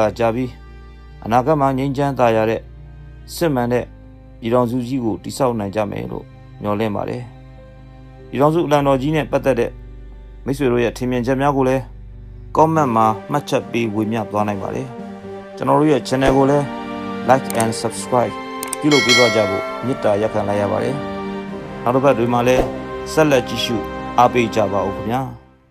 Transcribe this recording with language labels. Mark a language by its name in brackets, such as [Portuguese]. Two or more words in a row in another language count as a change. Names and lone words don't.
[Burmese] ကြပြီးအနာဂတ်မှာငြိမ်းချမ်းသာရတဲ့စစ်မှန်တဲ့ပြည်ထောင်စုကြီးကိုတည်ဆောက်နိုင်ကြမယ်လို့မျှော်လင့်ပါတယ်ပြည်ထောင်စုအလံတော်ကြီးနဲ့ပတ်သက်တဲ့မိတ်ဆွေတို့ရဲ့ထင်မြင်ချက်များကိုလည်း comment မှာမှတ်ချက်ပေးဝေမျှသွားနိုင်ပါတယ်ကျွန်တော်တို့ရဲ့ channel ကိုလည်း [English] like and subscribe [Burmese] ပြုလုပ်ပေးသွားကြဖို့မေတ္တာရပ်ခံလိုက်ရပါတယ်နောက်တစ်ပတ်တွေမှာလည်းဆက်လက်ကြည့်ရှုအားပေးကြပါဦးခင်ဗျာ